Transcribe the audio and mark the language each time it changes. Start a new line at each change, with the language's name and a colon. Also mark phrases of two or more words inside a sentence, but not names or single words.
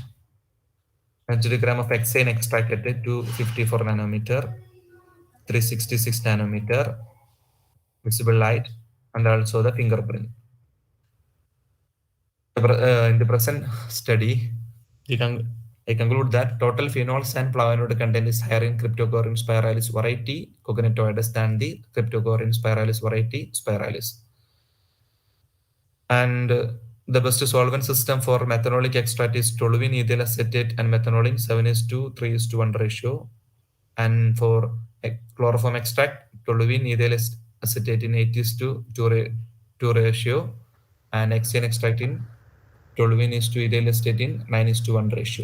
English: Densitogram of hexane extract at 254 nanometer, 366 nanometer, visible light, and also the fingerprint. In the present study, I conclude that total phenols and flavonoid content is higher in Cryptogoryn spiralis variety cognitoides than the Cryptogoryn spiralis variety spiralis. And the best solvent system for methanolic extract is toluene ethyl acetate and methanolin 7:3:1 ratio. And for chloroform extract, toluene ethyl acetate in 8:2 ratio, and hexane extract in toluene is to ethyl acetate in 9:1 ratio.